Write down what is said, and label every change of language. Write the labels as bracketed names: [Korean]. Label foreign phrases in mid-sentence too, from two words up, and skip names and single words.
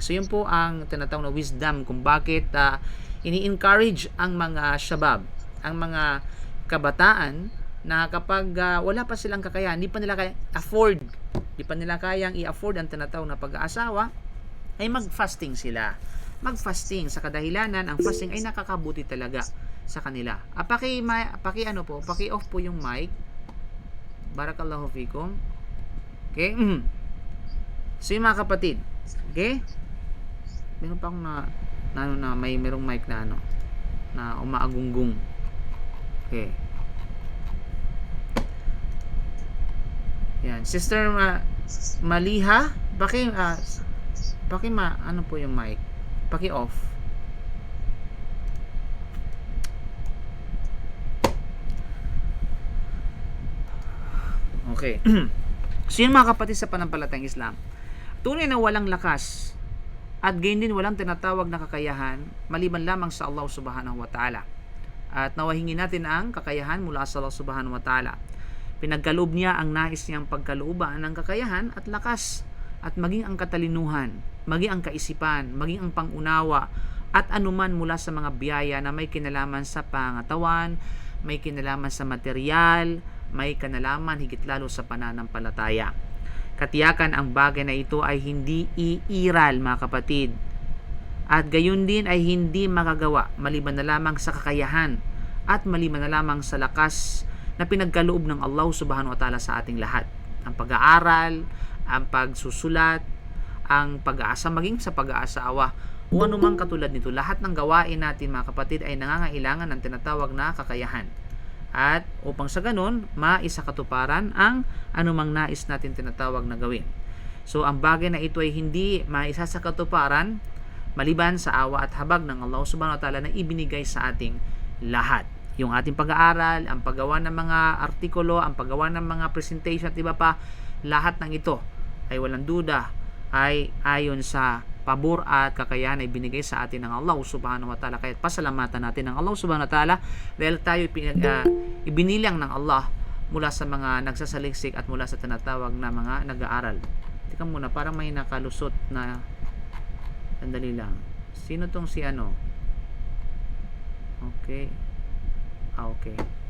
[Filipino] So, yun po ang tinatawag na wisdom kung bakit ini-encourage ang mga shabab, ang mga kabataan na kapag wala pa silang kakayahan, hindi pa nila kayang i-afford ang tinatawag na pag-aasawa, ay mag-fasting sila. Mag-fasting sa kadahilanan, ang fasting ay nakakabuti talaga sa kanila. Paki-off po yung mic. [Arabic] بارك الله فيكم. [Filipino] Okay? So yung mga kapatid, okay? Meron pa akong merong mic na umaagunggong. Okay. Yan, Sister Maliha, ano po yung mic? Paki-off. Okay. So yun mga kapatid sa panampalatayang Islam, tunay na walang lakas at gayon din walang tinatawag na kakayahan maliban lamang sa Allah [Arabic] سبحانه وتعالى. [Filipino] At nawahingi natin ang kakayahan mula sa Allah [Arabic] سبحانه وتعالى. [Filipino] Pinagkaloob niya ang nais niyang pagkalooban ng kakayahan at lakas, at maging ang katalinuhan, maging ang kaisipan, maging ang pangunawa, at anuman mula sa mga biyaya na may kinalaman sa pangatawan, may kinalaman sa material, may kinalaman higit lalo sa pananampalataya. Katiyakan ang bagay na ito ay hindi iiral, mga kapatid, at gayon din ay hindi makagawa maliban na lamang sa kakayahan at maliban na lamang sa lakas na pinagkaloob ng Allah [Arabic] سبحانه وتعالى [Filipino] sa ating lahat. Ang pag-aaral, ang pagsusulat, ang pag-aasa, maging sa pag-aasawa o anumang katulad nito, lahat ng gawain natin mga kapatid ay nangangailangan ng tinatawag na kakayahan. At upang sa ganun, maisakatuparan ang anumang nais natin tinatawag na gawin. So ang bagay na ito ay hindi maisasakatuparan maliban sa awa at habag ng Allah [Arabic] سبحانه وتعالى [Filipino] na ibinigay sa ating lahat. Yung ating pag-aaral, ang paggawa ng mga artikulo, ang paggawa ng mga presentation at iba pa, lahat ng ito ay walang duda ay ayon sa pabor at kakayahan ay binigay sa atin ng Allah [Arabic] سبحانه وتعالى. [Filipino] Kaya pasalamatan natin ng Allah [Arabic] سبحانه وتعالى [Filipino] dahil tayo ibinilang ng Allah mula sa mga nagsasaliksik at mula sa tinatawag na mga nag-aaral. Tika muna, parang may nakalusot na sandali lang. Sino tong si ano? Okay. Okay.